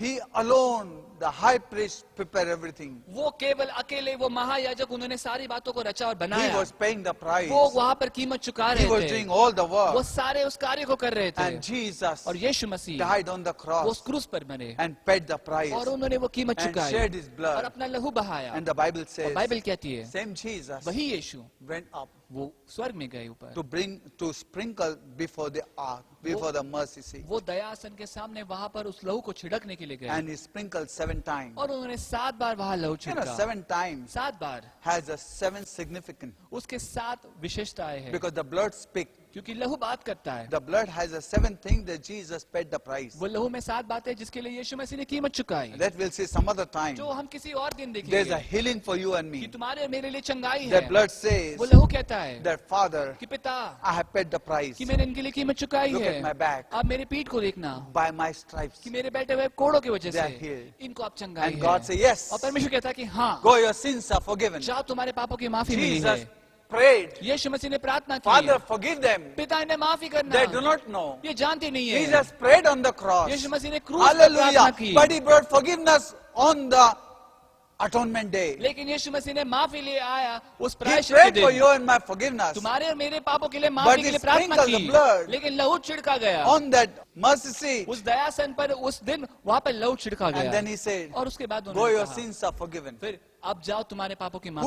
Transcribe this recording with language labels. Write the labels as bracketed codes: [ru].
[en] he alone, the high priest, prepared everything. [hi] वो केवल अकेले वो महायाजक उन्होंने सारी बातों को रचा और [en] He [hi] बनाया। [en] was paying the price. [hi] वो वहाँ पर कीमत चुका [en] He [hi] रहे [en] was [hi] थे। [en] doing all the [hi] वो [en] work. [hi] सारे उस कार्य को कर रहे थे। [en] And Jesus [hi] और यीशु मसीह [en] died on the [hi] वो उस [en] cross [hi] क्रूस पर मरे [en] and paid the price [hi] और उन्होंने वो कीमत [en] and [hi] चुकाई [en] shed his [hi] और [en] blood. [hi] अपना लहू बहाया। [en] And the Bible [hi] और [en] says, [hi] बाइबल कहती है [en] same Jesus [hi] वही यीशु [en] went up [hi] वो स्वर्ग में गए ऊपर। [en] to sprinkle before the ark, before the mercy seat. [hi] वो दया आसन के सामने वहाँ पर उस लहू को छिड़कने के लिए गए [en] And he sprinkled 7 times. [hi] और उन्होंने 7 बार वहाँ लहू [en] You know, [hi] छिड़का। [en] 7 times [hi] 7 bar [en] has a 7 significance [hi] उसके 7 विशेषताएं हैं [en] because the blood speaks. [hi] क्योंकि लहू बात करता है। [en] The blood has a seventh thing that Jesus paid the price. [hi] वो लहू में 7 बातें जिसके लिए यीशु मसीह ने कीमत चुकाई, [en] That we'll see some other time. [hi] जो हम किसी और दिन [en] There's a [hi] देखेंगे। [en] healing for you and [hi] कि [en] me. [hi] तुम्हारे और मेरे लिए चंगाई [en] That [hi] है। [en] blood says [hi] वो लहू कहता है [en] that Father, [hi] कि पिता, [en] I have paid the price. [hi] कि मैंने इनके लिए कीमत चुकाई [en] Look [hi] है। [en] at my back. [hi] आप मेरी पीठ को देखना, [en] By my stripes. [hi] कि मेरे बैठे हुए कोड़ों की वजह [en] They are [hi] से [en] healed. [hi] इनको आप चंगाई [en] And God [hi] है। [en] says, yes, [hi] और परमेश्वर कहता है कि हाँ, [en] go, your sins are forgiven. [hi] जाओ तुम्हारे पापों की माफी मिली [en] Jesus [hi] है। [en] prayed, [hi] यीशु मसीह ने प्रार्थना [en] Father, [hi] की, [en] forgive them. [hi] पिता इन्हें माफी करना, [en] They do not know. [hi] ये जानते नहीं है। [en] Jesus prayed on the cross. [hi] यीशु मसीह ने क्रूस पर प्रार्थना [en] Hallelujah. [hi] की, [en] But he brought forgiveness on the atonement day. [hi] लेकिन यीशु मसीह ने माफी ले आया उस [en] He [hi] प्रायश्चित के [en] prayed for [hi] दिन। [en] you and my forgiveness. [hi] तुम्हारे और मेरे पापों के लिए [en] But [hi] माफी [en] he [hi] के लिए प्रार्थना [en] sprinkled the [hi] की, [en] blood [hi] लेकिन लहू छिड़का गया [en] On that mercy seat. [hi] उस दयासन पर। उस दिन वहाँ पर लहू छिड़का [en] And then [hi] गया, [en] he said, [hi] और उसके बाद [en] go, [hi] उन्होंने [en] your [hi] कहा, [en] sins are forgiven. [hi] फिर अब जाओ तुम्हारे पापों की माफी